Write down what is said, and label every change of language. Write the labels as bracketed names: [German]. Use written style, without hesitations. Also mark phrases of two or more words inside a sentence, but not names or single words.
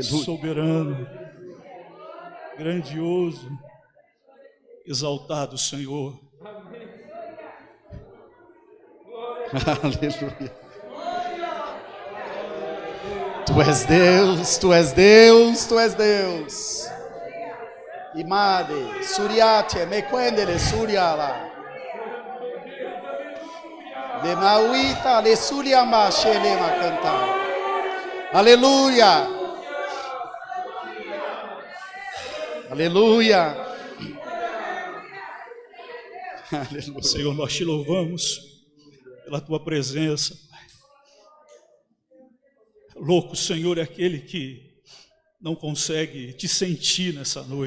[Portuguese] soberano, grandioso, exaltado, Senhor. Aleluia. Tu és Deus, tu és Deus, tu és Deus. Imade, Suriate, Mequendele, Suriala. De Mauita, Le Suriama, Shelema cantar. Aleluia. Aleluia. Aleluia. Senhor, nós te louvamos pela tua presença. Louco, Senhor, é aquele que não consegue te sentir nessa noite.